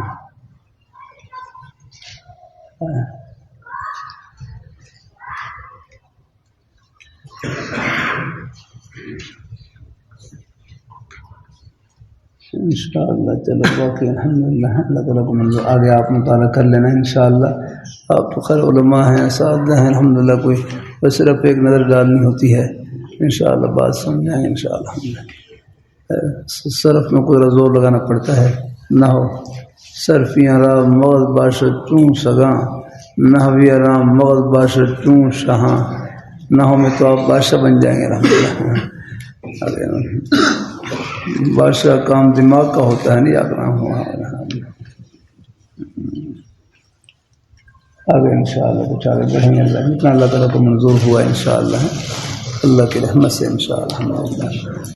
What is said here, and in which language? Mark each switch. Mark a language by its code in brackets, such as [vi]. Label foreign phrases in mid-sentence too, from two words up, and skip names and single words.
[ur] انشاءاللہ چلو باقی الحمدللہ اللہ تعالیٰ کو منظور. آگے آپ مطالعہ کر لینا انشاءاللہ. آپ تو خیر علماء ہیں، اساتذہ ہیں الحمدللہ. کوئی بس صرف ایک نظر ڈالنی ہوتی ہے انشاءاللہ، بات سمجھائیں انشاءاللہ. صرف میں کوئی زور لگانا پڑتا ہے. [fa] نہ ہو صرفیاں رام مغز باشد چون سگاں، نحوی رام مغز باشد چون شہاں. [ur] نہ ہو میں تو آپ بادشاہ بن جائیں گے الحمدللہ. بادشاہ کام دماغ کا ہوتا ہے نہیں. آگے انشاءاللہ کچھ آگے بڑھیں گے جتنا اللہ تعالیٰ کو منظور ہوا انشاءاللہ، اللہ کی رحمت سے انشاءاللہ.